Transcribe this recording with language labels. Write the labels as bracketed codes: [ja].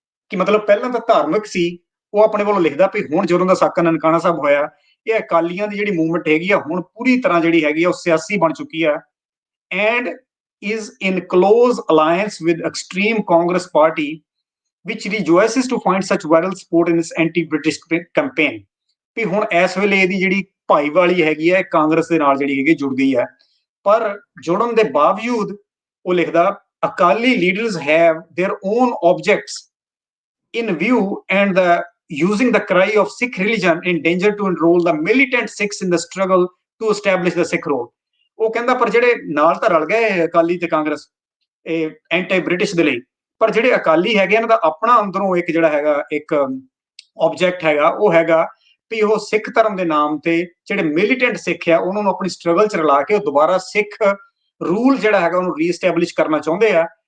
[pa] ਕਿ ਮਤਲਬ ਪਹਿਲਾਂ ਤਾਂ ਧਾਰਮਿਕ ਸੀ, ਉਹ ਆਪਣੇ ਵੱਲੋਂ ਲਿਖਦਾ ਵੀ ਹੁਣ ਜਦੋਂ ਦਾ ਸਾਕਾ ਨਨਕਾਣਾ ਸਾਹਿਬ ਹੋਇਆ, ਇਹ ਅਕਾਲੀਆਂ ਦੀ ਜਿਹੜੀ ਮੂਵਮੈਂਟ ਹੈਗੀ ਆ ਹੁਣ ਪੂਰੀ ਤਰ੍ਹਾਂ ਜਿਹੜੀ ਹੈਗੀ ਆ ਉਹ ਸਿਆਸੀ ਬਣ ਚੁੱਕੀ ਆ, and [en] is in close alliance with extreme Congress party, which rejoices to find such vital support in its anti-British campaign. [pa] ਵੀ ਹੁਣ ਇਸ ਵੇਲੇ ਇਹਦੀ ਜਿਹੜੀ ਭਾਈਵਾਲੀ ਹੈਗੀ ਹੈ ਕਾਂਗਰਸ ਦੇ ਨਾਲ ਜਿਹੜੀ ਹੈਗੀ ਜੁੜ ਗਈ ਹੈ। ਪਰ ਜੁੜਨ ਦੇ ਬਾਵਜੂਦ ਉਹ ਲਿਖਦਾ [en] Akali leaders have their own objects in view and the using the cry of Sikh religion in danger to enroll the militant Sikhs in the struggle to establish the Sikh rule. [pa] ਉਹ ਕਹਿੰਦਾ ਪਰ ਜਿਹੜੇ ਨਾਲ ਤਾਂ ਰਲ ਗਏ ਅਕਾਲੀ ਤੇ ਕਾਂਗਰਸ ਇਹ ਐਂਟੀ ਬ੍ਰਿਟਿਸ਼ ਦੇ ਲਈ, ਪਰ ਜਿਹੜੇ ਅਕਾਲੀ ਹੈਗੇ ਇਹਨਾਂ ਦਾ ਆਪਣਾ ਅੰਦਰੋਂ ਇੱਕ ਜਿਹੜਾ ਹੈਗਾ ਇੱਕ ਆਬਜੈਕਟ ਹੈਗਾ, ਉਹ ਹੈਗਾ ਵੀ ਉਹ ਸਿੱਖ ਧਰਮ ਦੇ ਨਾਮ ਤੇ ਜਿਹੜੇ ਮਿਲੀਟੈਂਟ ਸਿੱਖ ਆ ਉਹਨਾਂ ਨੂੰ ਆਪਣੀ ਸਟਰਗਲ ਚ ਰਲਾ ਕੇ ਉਹ ਦੁਬਾਰਾ ਸਿੱਖ ਰੂਲ ਜਿਹੜਾ ਹੈਗਾ ਉਹਨੂੰ ਰੀਐਸਟੈਬਲਿਸ਼ ਕਰਨਾ ਚਾਹੁੰਦੇ ਆ।